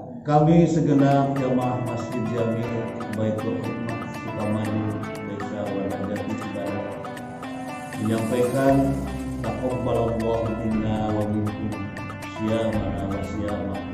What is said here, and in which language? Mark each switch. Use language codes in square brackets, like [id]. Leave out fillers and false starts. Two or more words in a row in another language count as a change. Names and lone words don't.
[id] Kami segenap jamaah Masjid Jami Baitul Hikmah Sukamaju Desa Wadajati Cibadak menyampaikan [ar] taqabbalallahu minna wa minkum syiyamana wa syiyamakum.